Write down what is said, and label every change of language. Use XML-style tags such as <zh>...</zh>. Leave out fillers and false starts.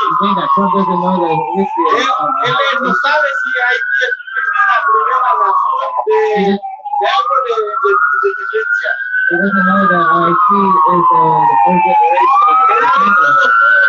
<en>He's saying that Trump doesn't know the history</en> <es>Él no sabe si Haití es primera nación de algo de independencia.</es> <en>He doesn't know that Haití is the first generation of independence.</en>